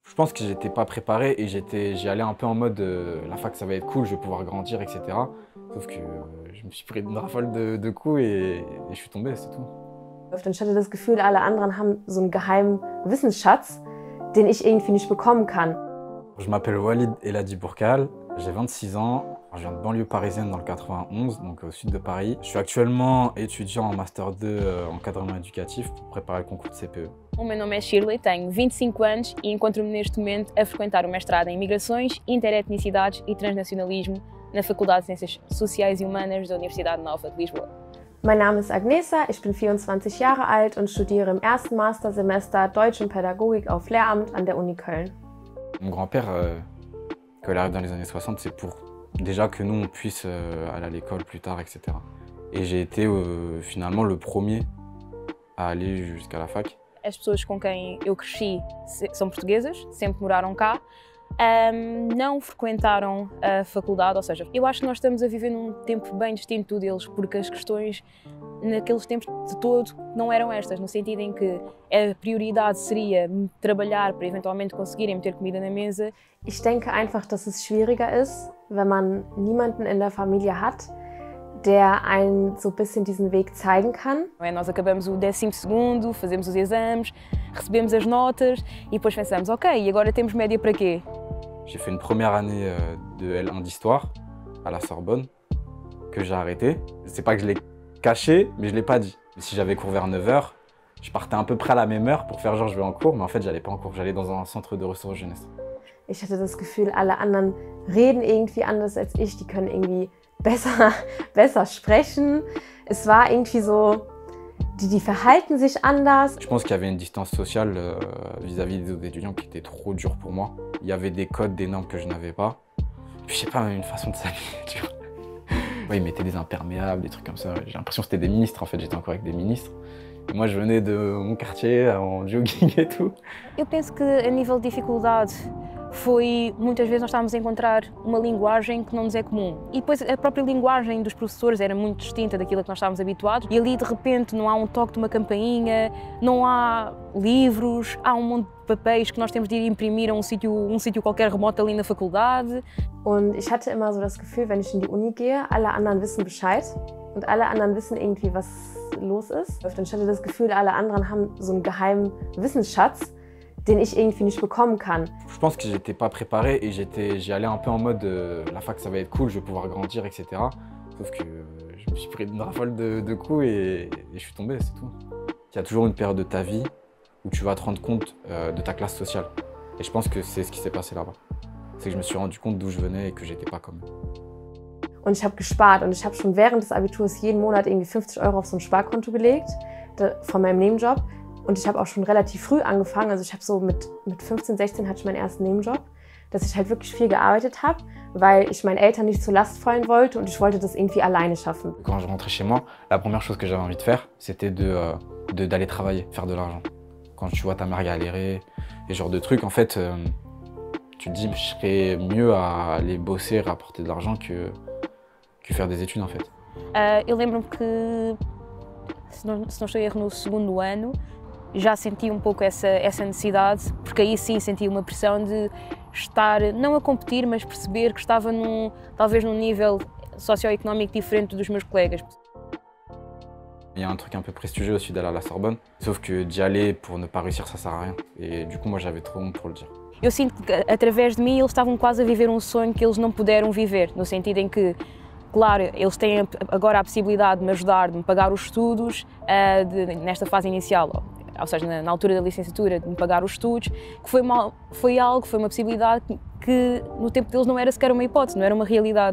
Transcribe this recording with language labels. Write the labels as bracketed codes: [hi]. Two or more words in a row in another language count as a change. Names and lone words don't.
[fr] Je pense que j'étais pas préparé et j'y allais un peu en mode la fac ça va être cool, je vais pouvoir grandir, etc. Sauf que je me suis pris une rafale de coups et je suis tombé, c'est tout. [de] Dann ich hatte das Gefühl, alle anderen haben so einen geheimen Wissensschatz, den ich irgendwie nicht bekommen kann. [fr] Je m'appelle Walid Eladi Bourkal, j'ai 26 ans, je viens de banlieue parisienne dans le 91, donc au sud de Paris. Je suis actuellement étudiant en Master 2 en encadrement éducatif pour préparer le concours de CPE. [pt] O meu nome é Shirley, tenho 25 anos e encontro-me neste momento a frequentar o mestrado em Migrações, Interetnicidades e Transnacionalismo na Faculdade de Ciências Sociais e Humanas da Universidade Nova de Lisboa. [de] Mein Name ist Agnesa, ich bin 24 Jahre alt und studiere im ersten Mastersemester Deutsch und Pädagogik auf Lehramt an der Uni Köln. [fr] Mon grand-père, quand il arrive dans les années 60, c'est pour déjà que nous on puisse aller à l'école plus tard, etc. Et j'ai été finalement le premier à aller jusqu'à la fac. [pt] As pessoas com quem eu cresci são portuguesas, sempre moraram cá, não frequentaram a faculdade, ou seja, eu acho que nós estamos a viver num tempo bem distinto deles, porque as questões naqueles tempos de todo não eram estas, no sentido em que a prioridade seria trabalhar para eventualmente conseguirem meter comida na mesa. [de] Ich denke einfach, dass es schwieriger ist, wenn man niemanden in der Familie hat, der einen so ein bisschen diesen Weg zeigen kann. [pt] Nós acabamos o 12º, fazemos os exames, recebemos as notas e depois pensamos, ok, e agora temos média para quê? [fr] J'ai fait une première année de L1 d'histoire à la Sorbonne que j'ai arrêté. C'est pas que je l'ai caché, mais je l'ai pas dit. Si j'avais cours vers 9 h, je partais à peu près à la même heure pour faire genre je vais en cours, mais en fait j'allais pas en cours, j'allais dans un centre de ressources jeunesse. [de] Ich hatte das Gefühl, alle anderen reden irgendwie anders als ich, die können irgendwie besser sprechen. Es war irgendwie so, die verhalten sich anders. [fr] Je pense qu'il y avait une distance sociale vis-à-vis des autres étudiants qui était trop dure pour moi. Il y avait des codes, des normes que je n'avais pas. Puis je sais pas, une façon de s'habiller, tu vois. Ouais, ils mettaient des imperméables, des trucs comme ça. J'ai l'impression que c'était des ministres en fait, j'étais encore avec des ministres. Et moi je venais de mon quartier en jogging et tout. [pt] Eu penso que a nível de dificuldade foi, muitas vezes nós estávamos a encontrar uma linguagem que não nos é comum. E depois a própria linguagem dos professores era muito distinta daquilo que nós estávamos habituados. E ali de repente não há um toque de uma campainha, não há livros, há um monte de papéis que nós temos de ir imprimir a um sítio qualquer remoto ali na faculdade. [de] Und ich hatte immer so das Gefühl, wenn ich in die Uni gehe, alle anderen wissen Bescheid und alle anderen wissen irgendwie, was los ist. Und ich hatte das Gefühl, alle anderen haben so einen geheimen Wissensschatz, den ich irgendwie nicht bekommen kann. [fr] Je pense que j'étais pas préparé et j'y allais un peu en mode la fac ça va être cool, je vais pouvoir grandir, etc. Sauf que je me suis pris une rafale de coups et je suis tombé, c'est tout. Il y a toujours une période de ta vie où tu vas te rendre compte de ta classe sociale. Et je pense que c'est ce qui s'est passé là-bas. C'est que je me suis rendu compte d'où je venais et que j'étais pas comme eux. [de] Und ich habe gespart und ich habe schon während des Abiturs jeden Monat irgendwie 50 € auf so ein Sparkonto gelegt, von meinem Nebenjob. Und ich habe auch schon relativ früh angefangen, also ich habe so mit 15, 16 hatte ich meinen ersten Nebenjob, dass ich halt wirklich viel gearbeitet habe, weil ich meinen Eltern nicht zur Last fallen wollte und ich wollte das irgendwie alleine schaffen. [fr] Quand je rentrais chez moi, la première chose que j'avais envie de faire, c'était d'aller travailler, faire de l'argent. Quand tu vois ta mère galérer, et ce genre de trucs, en fait, tu te dis je serais mieux à aller bosser, rapporter de l'argent que faire des études en fait. [pt] Eu lembro-me que, se não estou em erro, no 2º ano, já senti um pouco essa necessidade, porque aí sim senti uma pressão de estar, não a competir, mas perceber que estava talvez num nível socio-économique diferente dos meus colegas. [fr] Il y a un truc un peu prestigieux aussi d'aller à la Sorbonne, sauf que d'y aller pour ne pas réussir, ça sert à rien. Et du coup, moi, j'avais trop honte pour le dire. [pt] Eu sinto que, através de mim, eles estavam quase a viver um sonho que eles não puderam viver, no sentido em que, claro, eles têm agora a possibilidade de me ajudar, de me pagar os estudos nesta fase inicial, ou seja, na altura da licenciatura, de me pagar os estudos, que foi uma possibilidade que no tempo deles não era sequer uma hipótese, não era uma realidade.